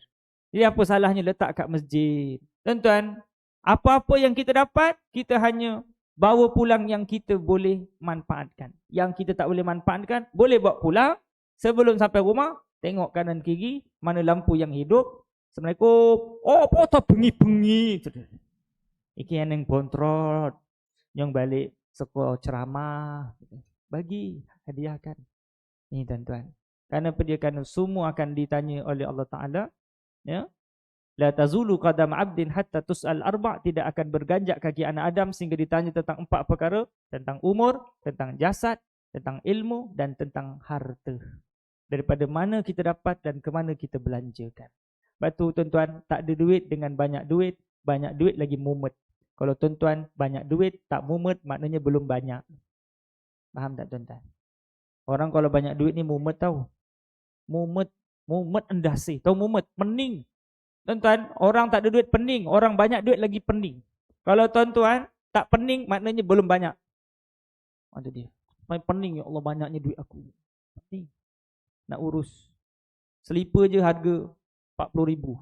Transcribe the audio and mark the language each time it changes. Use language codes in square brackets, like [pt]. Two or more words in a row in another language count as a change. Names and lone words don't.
[ms] Jadi apa salahnya letak kat masjid? Tuan-tuan, apa-apa yang kita dapat, kita hanya bawa pulang yang kita boleh manfaatkan. Yang kita tak boleh manfaatkan, boleh bawa pulang. Sebelum sampai rumah, tengok kanan kiri, mana lampu yang hidup. Assalamualaikum. Oh, apa tak bengi-bengi. Iki yang kontrol. Yang balik sekolah ceramah. Bagi, hadiahkan. Ini tuan-tuan. Kerana semua akan ditanya oleh Allah Ta'ala. Ya. [ar] La tazulu qadam 'abdin hatta tus'al arba'. [ms] Tidak akan berganjak kaki anak Adam sehingga ditanya tentang 4 perkara. Tentang umur, tentang jasad, tentang ilmu dan tentang harta. Daripada mana kita dapat dan ke mana kita belanjakan. Sebab tu tuan-tuan, tak ada duit dengan banyak duit lagi mumet. Kalau tuan-tuan banyak duit tak mumet, maknanya belum banyak. Faham tak tuan-tuan? Orang kalau banyak duit ni mumet tau. [jv] Mumet endasi. [ms] Tahu mumet? Pening. Tuan-tuan, orang tak ada duit pening. Orang banyak duit lagi pening. Kalau tuan-tuan tak pening, maknanya belum banyak. Ada dia. Main pening, ya Allah banyaknya duit aku. Pening. Nak urus. Selipar je harga RM40,000.